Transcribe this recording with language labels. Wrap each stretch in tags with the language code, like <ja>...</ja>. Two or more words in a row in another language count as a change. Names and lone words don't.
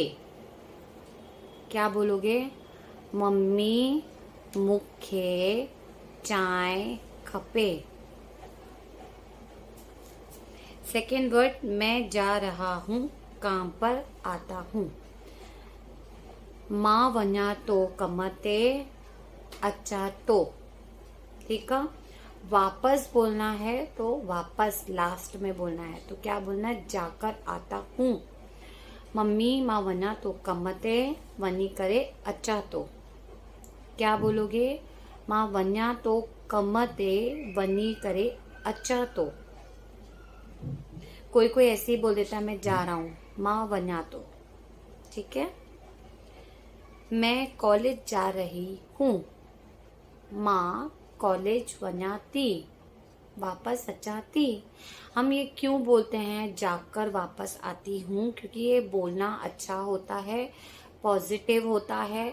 <hi>क्या बोलोगे?</hi> <sd>मम्मी मुखे चाय खपे।</sd> <hi>सेकेंड वर्ड, मैं जा रहा हूँ, काम पर आता हूँ।</hi> <sd>मां वञा तो कम ते अचा तो।</sd> <hi>ठीक है। वापस बोलना है तो वापस लास्ट में बोलना है, तो क्या बोलना है? जाकर आता हूँ।</hi> <sd>मम्मी मां वञा तो कम ते वञी करे अचा तो।</sd> <hi>क्या बोलोगे?</hi> <sd>मां वञा तो कम ते वञी करे अचा तो।</sd> <hi>कोई कोई ऐसे ही बोल देता है मैं जा रहा हूँ,</hi> <sd>मां वञा तो।</sd> <hi>ठीक है। मैं कॉलेज जा रही हूँ।</hi> <sd>मां कॉलेज वञाती, वापस अचाती।</sd> <hi>हम ये क्यों बोलते हैं जाकर वापस आती हूँ? क्योंकि ये बोलना अच्छा होता है, पॉजिटिव होता है।</hi>